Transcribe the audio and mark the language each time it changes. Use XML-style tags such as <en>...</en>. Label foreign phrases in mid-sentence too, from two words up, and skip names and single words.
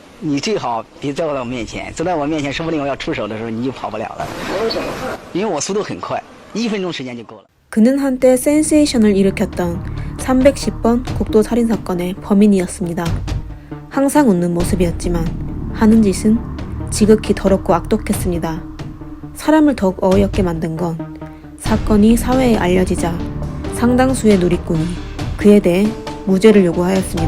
<zh>你最好别走到我面前，走到我面前，说不定我要出手的时候你就跑不了了。为什么？因为我速度很快，1分钟时间就够了。</zh> <ko>그는 한때 센세이션을 일으켰던 310번 국도 살인 사건의 범인이었습니다. 항상 웃는 모습이었지만 하는 짓은 지극히 더럽고 악독했습니다. 사람을 더욱 어이없게 만든 건 사건이 사회에 알려지자 상당수의 누리꾼이 그에 대해 무죄를 요구하였습니다.</ko>